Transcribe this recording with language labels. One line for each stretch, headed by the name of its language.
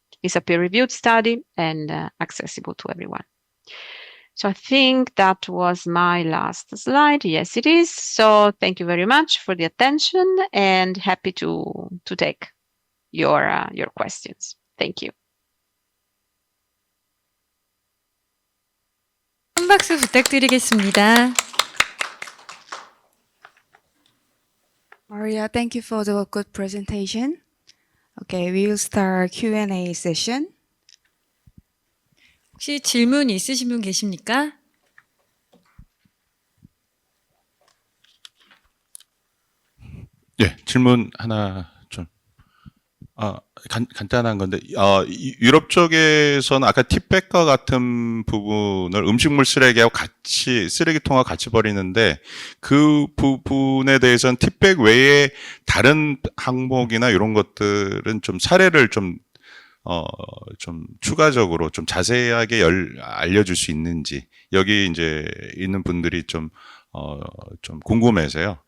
English: It's a peer-reviewed study and accessible to everyone. So I think that was my last slide. Yes, it is. So thank you very much for the attention, and happy to take your questions. Thank you.
Korean: 한 박수 부탁드리겠습니다.
English: Maria, thank you for the good presentation. Okay, we will start Q&A session.
Korean: 혹시 질문 있으신 분 계십니까? 예, 질문 하나 좀 간단한 건데 유럽 쪽에서는 아까 팁백과 같은 부분을 음식물 쓰레기하고 같이 쓰레기통하고 같이 버리는데 그 부분에 대해서는 팁백 외에 다른 항목이나 이런 것들은 좀 사례를 좀 추가적으로 좀 자세하게 알려줄 수 있는지 여기 이제 있는 분들이 좀 궁금해서요.